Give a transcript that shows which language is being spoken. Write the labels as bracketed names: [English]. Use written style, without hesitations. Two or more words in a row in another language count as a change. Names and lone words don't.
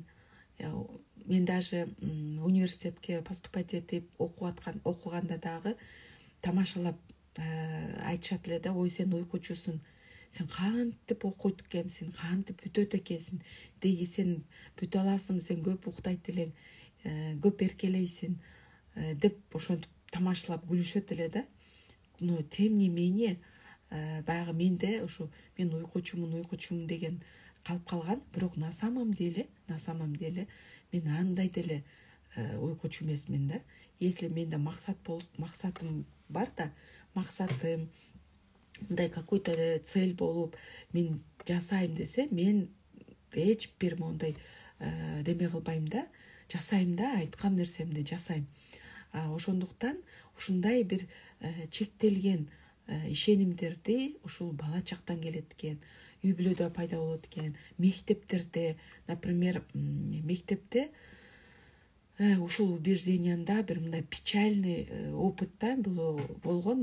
[Kyrgyz] Мен даже университетке поступать этип окуганда дагы тамашалап айтышат эле да, ой, сен уйкучусуң, сен кантип окуйт экенсиң, кантип бүтөт экенсиң, деги сен бүтө аласың, сен көп уктайт элең, көп эркелейсиң деп ошентип тамашалап күлүшөт эле да. [Russian] Но тем не менее [Kyrgyz] баягы менде ушу мен уйкучумун деген калып калган. Бирок [Russian] на самом деле [Kyrgyz] мен андай деле уйкучу эмесмин да. Если менде максатым бар да, максатым мындай [Russian] какой-то цель [Kyrgyz] болуп мен жасайм десе, мен эч бир мондай деме кылбайм да, жасайм да, айткан нерсемди жасайм. Ошондуктан ушундай бир чектелген ишенимдерди ушул бала чактан келет экен, үй бүлөдө пайда болот экен, мектептерде, например, мектепте ушул убежденияда бир мындай [Russian] печальный опыт [Kyrgyz] да болгон.